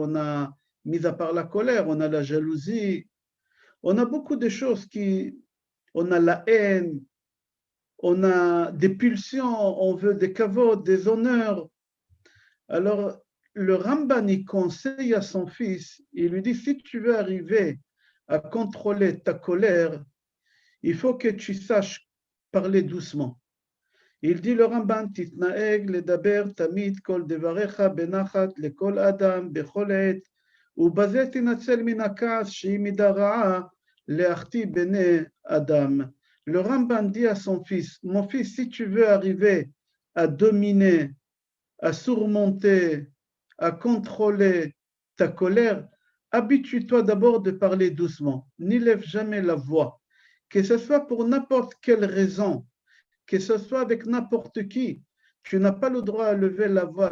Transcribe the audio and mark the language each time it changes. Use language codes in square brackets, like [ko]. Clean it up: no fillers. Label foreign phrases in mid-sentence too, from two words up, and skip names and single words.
[fr] On a, mis à part la colère, on a la jalousie, on a beaucoup de choses on a la haine, on a des pulsions, on veut des kavod, des honneurs. Alors, le Ramban, il conseille à son fils, il lui dit, si tu veux arriver à contrôler ta colère, il faut que tu saches parler doucement. [he] Il dit le Ramban, תתנהג לדבר תמיד כל דבריך בנחת לכל אדם בכל עת ובזה תנצל מן הכעס שהיא מידה רעה להחטיא בני Adam. [fr] Le Ramban dit à son fils, mon fils, si tu veux arriver à dominer, à surmonter, à contrôler ta colère, habitue-toi d'abord de parler doucement. N'élève jamais la voix. Que ce soit pour n'importe quelle raison, que ce soit avec n'importe qui, tu n'as pas le droit à lever la voix.